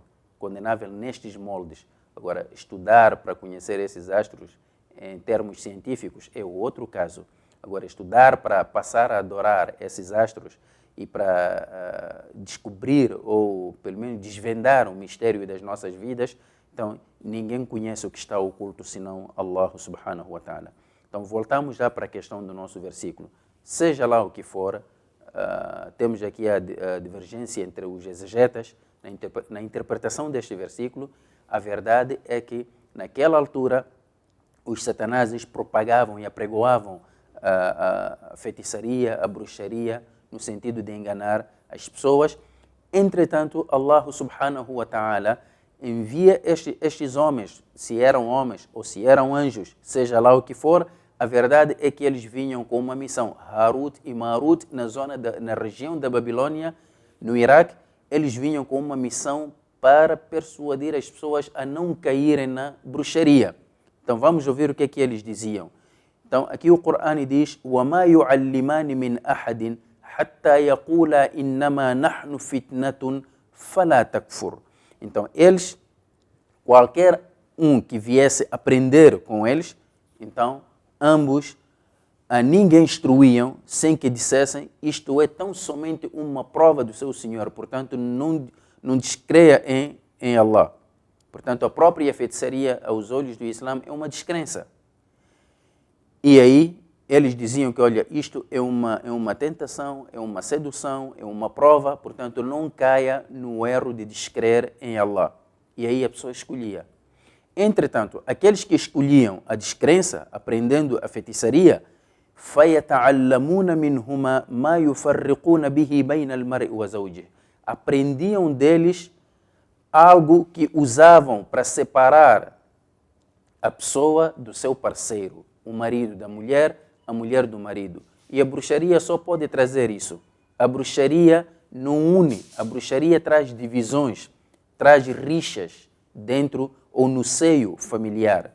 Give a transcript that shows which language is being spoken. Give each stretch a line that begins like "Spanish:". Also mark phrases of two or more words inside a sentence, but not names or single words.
Portuguese: Condenável nestes moldes. Agora, estudar para conhecer esses astros em termos científicos é outro caso. Agora, estudar para passar a adorar esses astros e para descobrir ou pelo menos desvendar o mistério das nossas vidas, então ninguém conhece o que está oculto senão
Arabic: الله سبحانه وتعالى.
Portuguese: Então voltamos já para a questão do nosso versículo. Seja lá o que for, temos aqui a divergência entre os exegetas na interpretação deste versículo. A verdade é que naquela altura os satanases propagavam e apregoavam a feitiçaria, a bruxaria, no sentido de enganar as pessoas. Entretanto,
Arabic: الله سبحانه وتعالى
Portuguese: envia estes homens, se eram homens ou se eram anjos, seja lá o que for, a verdade é que eles vinham com uma missão. Harut e Marut, na região da Babilônia, no Iraque, eles vinham com uma missão para persuadir as pessoas a não caírem na bruxaria. Então vamos ouvir o que é que eles diziam. Então aqui o Qur'an diz:
Arabic: وَمَا يُعَلِّمَانِ مِنْ أَحَدٍ حَتَّى يَقُولَا إِنَّمَا نَحْنُ فِتْنَةٌ فَلَا تَكْفُرْ.
Portuguese: Então eles, qualquer um que viesse aprender com eles, então ambos a ninguém instruíam sem que dissessem: isto é tão somente uma prova do seu Senhor, portanto não descreia em Allah. Portanto, a própria feitiçaria, aos olhos do Islã, é uma descrença. E aí, eles diziam que, olha, isto é uma tentação, é uma sedução, é uma prova, portanto, não caia no erro de descrer em Allah. E aí a pessoa escolhia. Entretanto, aqueles que escolhiam a descrença, aprendendo a feitiçaria,
Arabic: فَيَتَعَلَّمُونَ مِنْهُمَا مَا يُفَرِّقُونَ بِهِ بَيْنَ الْمَرْءِ وَزَوْجِهِ.
Portuguese: Aprendiam deles algo que usavam para separar a pessoa do seu parceiro, o marido da mulher, a mulher do marido. E a bruxaria só pode trazer isso. A bruxaria não une, a bruxaria traz divisões, traz rixas dentro ou no seio familiar.